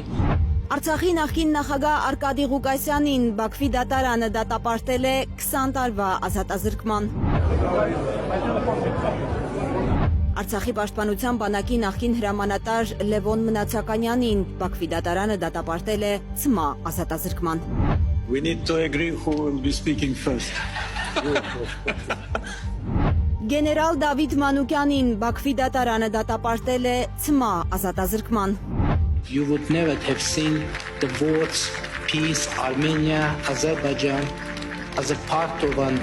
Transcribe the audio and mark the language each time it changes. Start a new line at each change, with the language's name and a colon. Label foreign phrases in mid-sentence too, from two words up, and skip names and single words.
Armenian: Արցախի նախկին նախագահ Արկադի Ղուկասյանին Բաքվի դատարանը դատապարտել է 20 տարվա ազատազրկման։ Արցախի պաշտպանության բանակի նախկին հրամանատար Լևոն Մնացականյանին Բաքվի դատարանը դատապարտել է ՑՄԱ ազատազրկման։
English: We need to agree who will be speaking first.
Armenian: Գեներալ Դավիթ Մանուկյանին Բաքվի դատարանը դատապարտել է ՑՄԱ ազատազրկման։
English: You would never have seen the words peace, Armenia, Azerbaijan as a part of an